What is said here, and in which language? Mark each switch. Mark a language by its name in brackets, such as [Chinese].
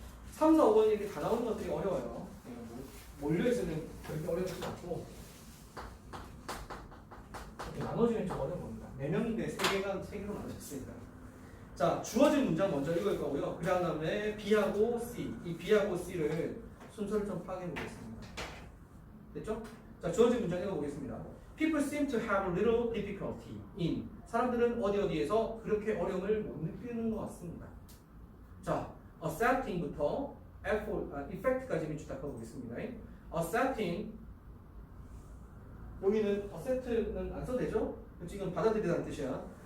[Korean] 3, 4, 5번 이렇게 다 나오는 것들이 어려워요. 몰려있으면 그렇게 어렵지 않고 이렇게 나눠지면 좀 어려운 겁니다. 4명인데 3개로 나눠졌으니까. 자, 주어진 문장 먼저 읽을 거고요. 그 다음에 B하고 C, 이 B하고 C를 순서를 좀 파악해 보겠습니다. 됐죠? 자, 주어진 문장 읽어보겠습니다. [English] People seem to have little difficulty in. [Korean] 사람들은 어디에서 그렇게 어려움을 못 느끼는 것 같습니다. 자, accepting부터 effect까지 밑줄 보겠습니다. accepting 여기는 accept는 안 써도 되죠? 지금 받아들이다는 뜻이야.